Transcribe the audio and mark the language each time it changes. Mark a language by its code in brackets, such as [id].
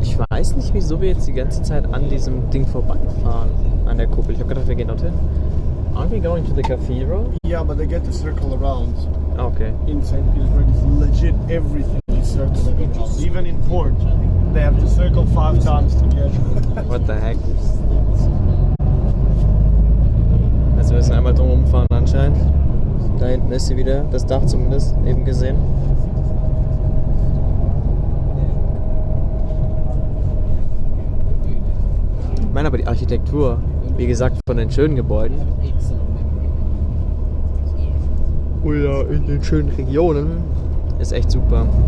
[de] weiß nicht, wieso wir jetzt die ganze Zeit an diesem Ding vorbeifahren, an der Kuppel. Ich habe gedacht, wir gehen dorthin. [en] Aren't we going to the cathedral? Yeah, but they get to circle around. Okay. In St. Petersburg, it's legit everything is circling around. Even in port, they have to circle 5 times to get. What the heck? [de] Also wir müssen einmal drum rumfahren anscheinend. Da hinten ist sie wieder, das Dach zumindest, eben gesehen. Ich meine aber die Architektur, wie gesagt, von den schönen Gebäuden oder in den schönen Regionen ist echt super.